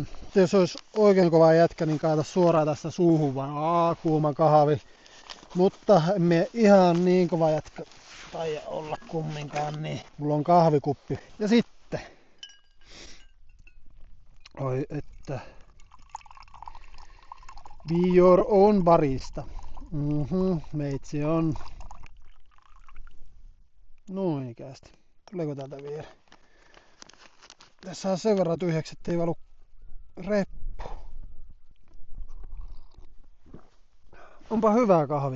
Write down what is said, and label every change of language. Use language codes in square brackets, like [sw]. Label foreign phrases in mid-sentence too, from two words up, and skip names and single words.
[fi] Jos olisi oikein kova jätkä, niin kaata suoraan tästä suuhun vaan kuuma kahvi. Mutta emme ihan niin kova jätkä taida olla kumminkaan, niin mulla on kahvikuppi. Ja sitten, oi että, [en] be your own barista. [fi] Meitsi on noinikäästi. Tuleeko täältä vielä? Tässä on sen verran tyhjäksi, ettei valu reppu. Onpa hyvää kahvia.